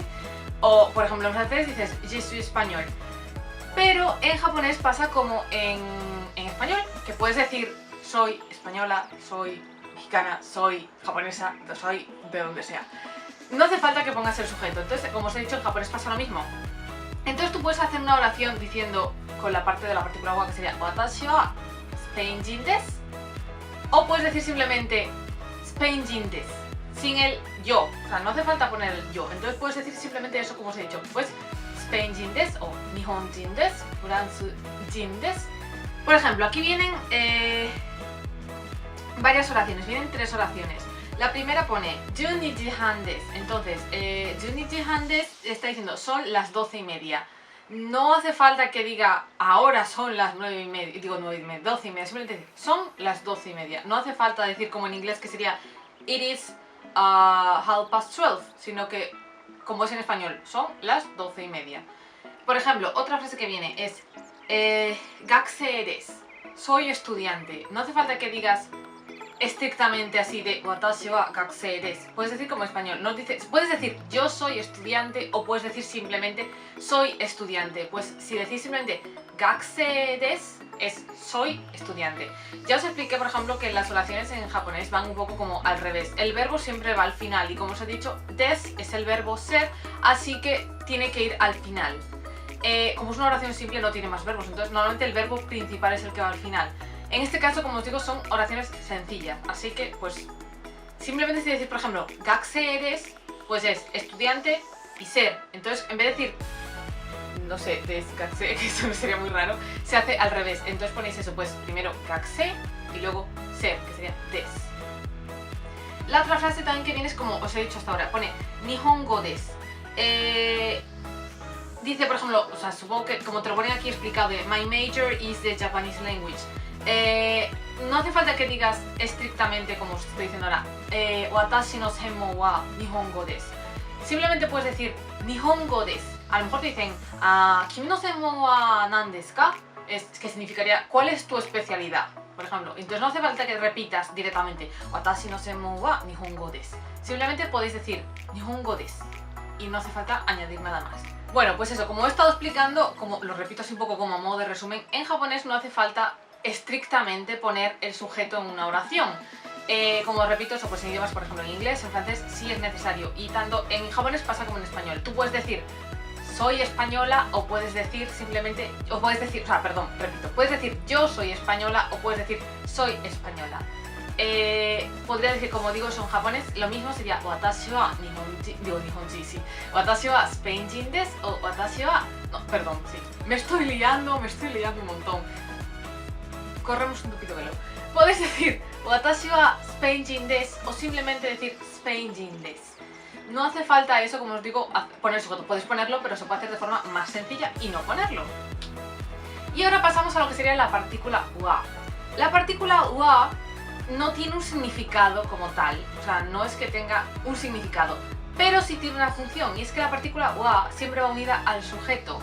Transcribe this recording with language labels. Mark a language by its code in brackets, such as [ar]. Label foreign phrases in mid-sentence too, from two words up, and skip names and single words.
[es] O, por ejemplo, en francés dices [fr] je suis español. [es] Pero en japonés pasa como en español, que puedes decir soy española, soy mexicana, soy japonesa, soy de donde sea. No hace falta que pongas el sujeto. Entonces, como os he dicho, en japonés pasa lo mismo. Entonces tú puedes hacer una oración diciendo con la parte de la partícula wa, que sería [ja] 私はスペイン人です. [es] O puedes decir simplemente [ja] スペイン人です, [es] sin el yo. O sea, no hace falta poner el yo. Entonces puedes decir simplemente eso, como os he dicho. Pues [ja] スペイン人です [es] o [ja] 日本人です, フランス人です. [es] Por ejemplo, aquí vienen varias oraciones, vienen 3 oraciones. La primera pone [ja] 十二時半です. [es] Entonces, [ja] 十二時半です [es] está diciendo son las 12:30. No hace falta que diga ahora son las 9:30, digo 9:30, 12:30, simplemente son las 12:30. No hace falta decir como en inglés que sería [en] it is 12:30, [es] sino que como es en español, son las 12:30. Por ejemplo, otra frase que viene es [ja] 学生です, [es] soy estudiante. No hace falta que digas estrictamente así de [ja] 私は学生です. [es] Puedes decir como en español, no dices, puedes decir yo soy estudiante o puedes decir simplemente soy estudiante. Pues si decís simplemente [ja] 学生です [es] es soy estudiante. Ya os expliqué, por ejemplo, que las oraciones en japonés van un poco como al revés. El verbo siempre va al final y como os he dicho, des es el verbo ser, así que tiene que ir al final. Como es una oración simple no tiene más verbos, entonces normalmente el verbo principal es el que va al final. En este caso, como os digo, son oraciones sencillas, así que pues simplemente si decís, por ejemplo, [ja] 学生です, [es] pues es estudiante y ser. Entonces en vez de decir, no sé, [ja] です学生, [es] que eso sería muy raro, se hace al revés. Entonces ponéis eso, pues primero gakusei y luego ser, que sería desu. La otra frase también que viene es como os he dicho hasta ahora, pone [ja] 日本語です. [es] Dice, por ejemplo, o sea, supongo que como te lo ponen aquí explicado de [en] My major is the Japanese language. [es] No hace falta que digas estrictamente, como os estoy diciendo ahora, [ja] 私の専門は日本語です. [es] Simplemente puedes decir [ja] 日本語です. [es] A lo mejor te dicen, [ja] 君の専門は何ですか? [es] Que significaría, ¿cuál es tu especialidad? Por ejemplo, entonces no hace falta que repitas directamente [ja] 私の専門は日本語です. [es] Simplemente podéis decir [ja] 日本語です [es] y no hace falta añadir nada más. Bueno, pues eso, como he estado explicando, como lo repito así un poco como a modo de resumen, en japonés no hace falta estrictamente poner el sujeto en una oración. Como repito, eso pues en idiomas, por ejemplo en inglés, en francés sí es necesario, y tanto en japonés pasa como en español. Tú puedes decir soy española, o puedes decir simplemente, repito, puedes decir yo soy española, o puedes decir soy española. Podría decir, como digo eso en japonés, lo mismo sería [ja] 私はにほんじ, [es] sí. [ja] 私はスペイン人です, o 私は... [es] No, perdón, sí. Me estoy liando un montón. Corremos un tupido velo. Podéis decir [ja] 私はスペイン人です, [es] o simplemente decir [ja] スペイン人です. [es] No hace falta eso, como os digo, poner sujeto. Podéis ponerlo, pero se puede hacer de forma más sencilla y no ponerlo. Y ahora pasamos a lo que sería la partícula wa. La partícula wa no tiene un significado como tal, o sea, no es que tenga un significado, pero sí tiene una función, y es que la partícula wa siempre va unida al sujeto.